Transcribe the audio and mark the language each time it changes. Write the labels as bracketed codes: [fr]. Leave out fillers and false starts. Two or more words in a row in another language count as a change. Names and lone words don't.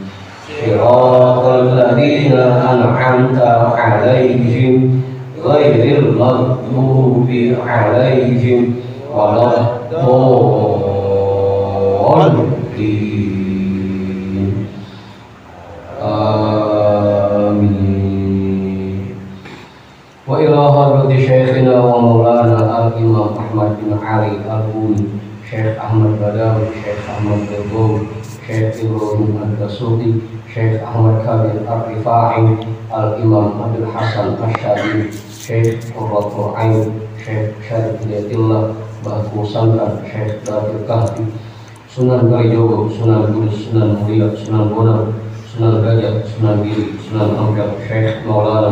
[ar] صراط الذين أنعمت عليهم غير المغضوب عليهم ولا الضالين. Amin. وإلى حضرة شيخنا ومولانا الإمام Ahmad bin Ali al-Buni, Syekh Ahmad Badawi, Syekh Ahmad Begowi, Syekh Ibrahim Al-Dasuki, Syekh Ahmad Khalil Ar-Rifai, al-imam Abdul Hasan Asyadi, Syekh Qurratul Ain, Syekh Syarif Hidayatillah, Bahku Sangkan, Syekh Datul Kahfi, Sunan Kalijogo, Sunan Kudus, Sunan Mulia, Sunan Bonang, Sunan Gajah, Sunan Giri, Sunan Ampel, Syekh Maulana